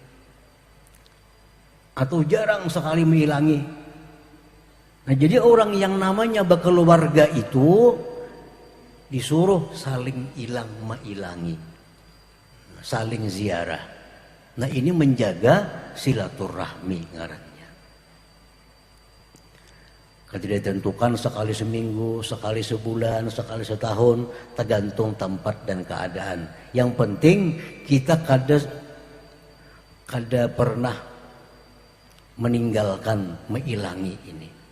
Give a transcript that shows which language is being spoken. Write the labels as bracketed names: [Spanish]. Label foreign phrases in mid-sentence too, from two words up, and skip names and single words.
[Indonesian] Atau jarang sekali mailangi. Nah, jadi orang yang namanya berkeluarga itu disuruh saling ilang mailangi, saling ziarah. Nah, ini menjaga silaturahmi ngarannya. Tidak ditentukan sekali seminggu, sekali sebulan, sekali setahun, tergantung tempat dan keadaan. Yang penting kita kada pernah meninggalkan mailangi ini.